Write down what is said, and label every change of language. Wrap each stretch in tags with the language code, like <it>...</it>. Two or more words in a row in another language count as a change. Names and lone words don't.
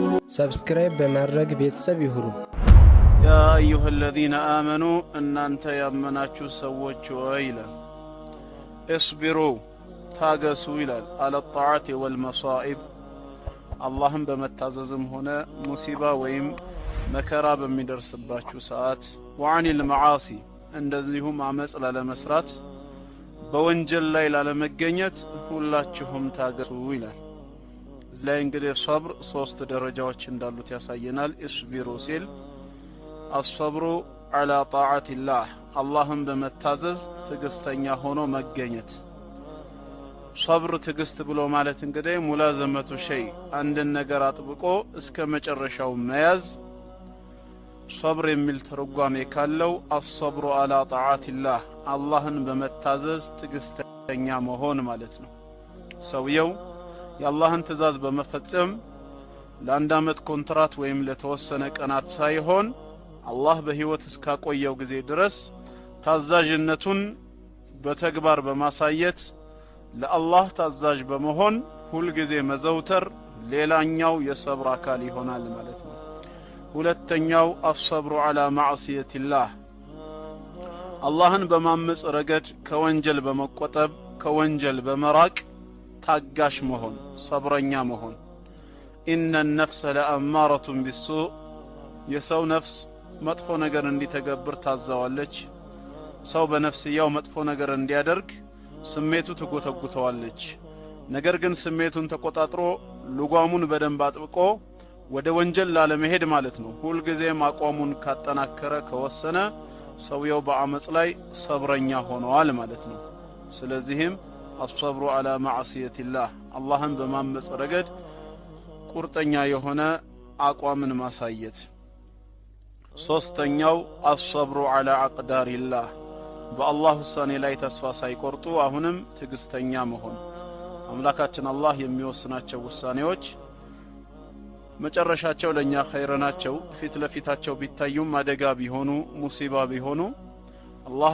<am>ሰብስክራይብ በማድረግ ቤተሰብ ይሁኑ።</am> <ar>يا أيها الذين آمنوا</ar> <am>እናንተ ያመናችሁ ሰዎች ሆይ ይላል እስቢሩ ታገሱ ይላል አለ</am> <ar>الطاعات والمصائب</ar> <am>አላህን በመታዘዝም ሆነ ሙሲባ ወይም መከራ በሚደርስባችሁ ሰዓት</am> <ar>وعن المعاصي</ar> <am>እንደዚሁም አመጽ ላለመስራት በወንጀል ላይ ላለመገኘት ሁላችሁም ታገሱ ይላል። እዚህ እንግዲህ ሶብር ሶስት ደረጃዎች እንዳሉት ያሳየናል። እስቢሩ ሲል</am> <ar>اصبروا على طاعة الله</ar> <am>አላህን በመታዘዝ ትግስተኛ ሆኖ መገኘት። ሶብር ትግስት ብሎ ማለት እንግዲህ</am> <ar>ملازمة شيء</ar> <am>አንድን ነገር አጥብቆ እስከ መጨረሻው መያዝ ሶብር የሚል ተርጓሜ ካለው</am> <ar>اصبروا على طاعة الله</ar> <am>አላህን በመታዘዝ ትግስተኛ መሆን ማለት ነው። ሰውየው የአላህን ትእዛዝ በመፈጸም ለአንድ አመት ኮንትራት ወይም ለተወሰነ ቀናት ሳይሆን አላህ በህይወት እስካቆየው ጊዜ ድረስ ታዛዥነቱን በተግባር በማሳየት ለአላህ ታዛዥ በመሆን ሁሉ ጊዜ መዘውተር ሌላኛው የሰብር አካል ይሆናል ማለት ነው። ሁለተኛው</am> <ar>اصبروا على معصية الله</ar> <am>አላህን በማመጽ ረገድ ከወንጀል በመቆጠብ ከወንጀል በመራቅ ታጋሽ መሆን ሰብረኛ መሆን።</am> <ar>إن النفس لأمارة بالسوء</ar> <am>የሰው ነፍስ መጥፎ ነገር እንዲተገብር ታዛዋለች። ሰው በነፍስያው መጥፎ ነገር እንዲያደርግ ስሜቱ ትጎተጉተዋለች። ነገር ግን ስሜቱን ተቆጣጥሮ ልጓሙን በደንብ አጥብቆ ወደ ወንጀል ላለመሄድ ማለት ነው ሁሉ ጊዜ አቋሙን ካጠናከረ ከወሰነ ሰውየው በአመጽ ላይ ሰብረኛ ሆኗል ማለት ነው። ስለዚህም</am> <ar>الصبر على معصية الله</ar> <am>አላህን በማመጽ ረገድ ቁርጠኛ የሆነ አቋምን ማሳየት። ሶስተኛው</am> <ar>الصبر على أقدار الله</ar> <am>በአላህ ውሳኔ ላይ ተስፋ ሳይቆርጡ አሁንም ትግስተኛ መሆን። አምላካችን አላህ የሚወስናቸው ውሳኔዎች መጨረሻቸው ለኛ ኸይር ናቸው። ፊት ለፊታቸው ቢታዩም አደጋ ቢሆኑ ሙሲባ ቢሆኑ አላህ</am>